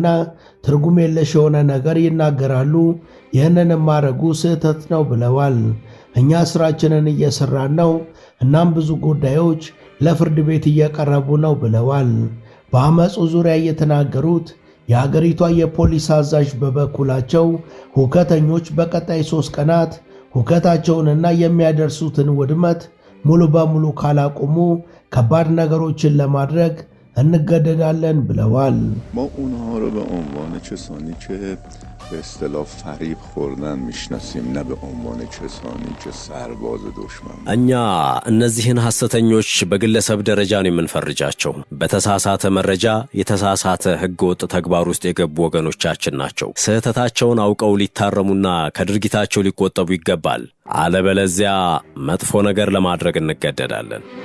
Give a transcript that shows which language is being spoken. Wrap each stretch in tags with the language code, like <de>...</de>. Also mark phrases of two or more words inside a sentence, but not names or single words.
<am>ትርጉም የለሽ የሆነ ነገር ይናገራሉ፣ ይህንን ማድረጉ ስህተት ነው ብለዋል። እኛ ስራችንን እየሰራን ነው፣ እናም ብዙ ጉዳዮች ለፍርድ ቤት እየቀረቡ ነው ብለዋል። በአመፁ ዙሪያ የተናገሩት የሀገሪቷ የፖሊስ አዛዥ በበኩላቸው ሁከተኞች በቀጣይ 3 ቀናት ሁከታቸውንና የሚያደርሱትን ውድመት ሙሉ በሙሉ ካላቆሙ ከባድ ነገሮችን ለማድረግ እንገደዳለን ብለዋል።</am> <fa>ما اونها رو به عنوان کسانی که به اصطلاح فریب خوردن میشناسیم نه به عنوان کسانی که سرباز دشمن</fa> <am>እኛ እነዚህን ሐሰተኞች በግለሰብ ደረጃ ነው የምንፈርጃቸው። በተሳሳተ መረጃ የተሳሳተ ህገወጥ ተግባር ውስጥ የገቡ ወገኖቻችን ናቸው። ስህተታቸውን አውቀው ሊታረሙና ከድርጊታቸው ሊቆጠቡ ይገባል። አለበለዚያ መጥፎ ነገር ለማድረግ እንገደዳለን።</am>